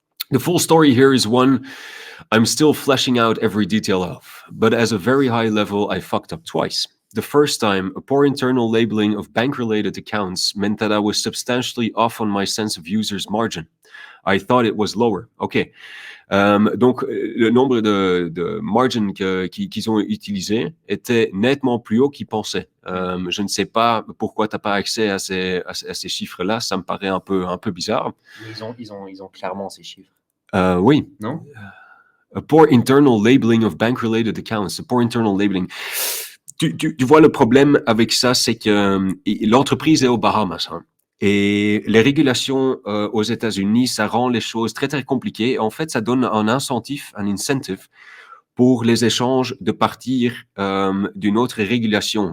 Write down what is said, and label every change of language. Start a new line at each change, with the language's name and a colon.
English: The full story here is one I'm still fleshing out every detail of, but as a very high level, I fucked up twice. The first time, a poor internal labeling of bank-related accounts meant that I was substantially off on my sense of user's margin. I thought it was lower. OK.
French: Donc, le nombre de margin qu'ils ont utilisé était nettement plus haut qu'ils pensaient. Je ne sais pas pourquoi tu n'as pas accès à ces chiffres-là. Ça me paraît un peu bizarre. Ils ont clairement ces chiffres. Oui. Non?
English: A poor internal labeling of bank-related accounts. A poor internal labeling.
French: Tu vois, le problème avec ça, c'est que l'entreprise est aux Bahamas. Hein. Et les régulations aux États-Unis, ça rend les choses très, très compliquées. En fait, ça donne un incentive pour les échanges de partir d'une autre régulation.